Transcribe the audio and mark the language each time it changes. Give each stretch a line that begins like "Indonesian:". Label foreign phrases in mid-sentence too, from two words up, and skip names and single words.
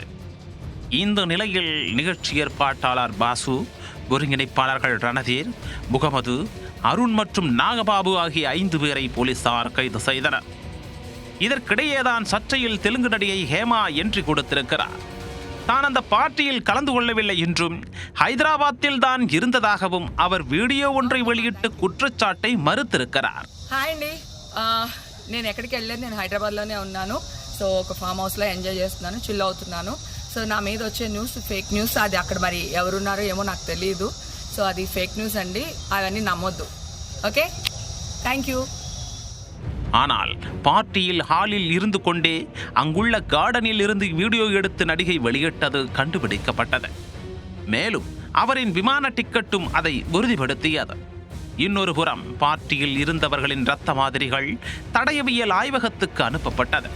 Tamil: இந்த நிலையில் நிகழ்ச்சி ஏற்பாட்டாளர் பாசு, ஒருங்கிணைப்பாளர்கள் ரணதீர், முகமது, அருண் மற்றும் நாகபாபு ஆகிய 5 பேரை போலீசார் கைது செய்தனர். இதற்கிடையேதான் சர்ச்சையில் தெலுங்கு நடிகை ஹேமா என்ட்ரி கொடுத்திருக்கிறார். தான் அந்த பார்ட்டியில் கலந்து கொள்ளவில்லை என்றும் ஹைதராபாத்தில் தான் இருந்ததாகவும் அவர் வீடியோ ஒன்றை வெளியிட்டு குற்றச்சாட்டை மறுத்திருக்கிறார்.
Telugu: హాయ్ అండి, నేను ఎక్కడికి వెళ్ళలేదు, నేను హైదరాబాద్లోనే ఉన్నాను. సో ఒక
English: farm houselo
Telugu: ఎంజాయ్ చేస్తున్నాను, చిల్ అవుతున్నాను. సో నా మీద వచ్చే న్యూస్
English: fake news,
Telugu: అది అక్కడ మరి ఎవరున్నారో ఏమో నాకు తెలియదు. సో అది
English: fake news
Telugu: అండి, అవన్నీ నమ్మొద్దు.
English: okay, thank you.
Tamil: ஆனால் பார்ட்டியில் ஹாலில் இருந்து கொண்டே அங்குள்ள கார்டனில் இருந்து வீடியோ எடுத்து நடிகை வெளியிட்டது கண்டுபிடிக்கப்பட்டது. மேலும் அவரின் விமான டிக்கெட்டும் அதை உறுதிப்படுத்தியது. இன்னொரு புறம் பார்ட்டியில் இருந்தவர்களின் இரத்த மாதிரிகள் தடயவியல் ஆய்வகத்துக்கு அனுப்பப்பட்டது.